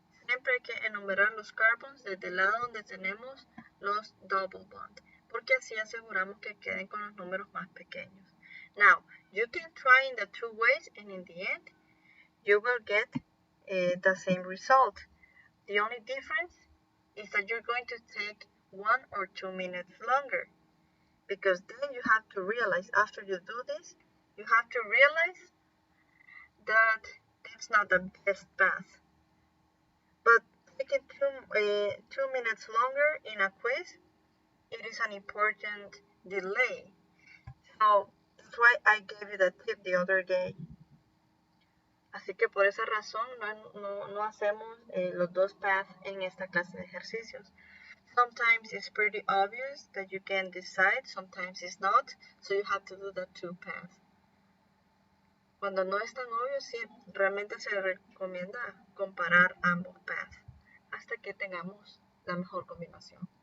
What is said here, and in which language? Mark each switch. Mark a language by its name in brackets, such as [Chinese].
[Spanish] Siempre hay que enumerar los carbons desde el lado donde tenemos los double bonds, porque así aseguramos que queden con los números más pequeños. [English] Now, you can try in the two ways, and in the end, you will get the same result. The only difference is that you're going to take 1 or 2 minutes longer, because then you have to realize, after you do this, you have to realize that it's not the best path. But taking 2 minutes longer in a quiz, it is an important delay. So that's why I gave you the tip the other day. [Spanish] Así que por esa razón no hacemos los dos paths en esta clase de ejercicios. [English] Sometimes it's pretty obvious that you can decide, sometimes it's not, so you have to do the two paths. [Spanish] Cuando no es tan obvio, sí, realmente se recomienda comparar ambos paths hasta que tengamos la mejor combinación.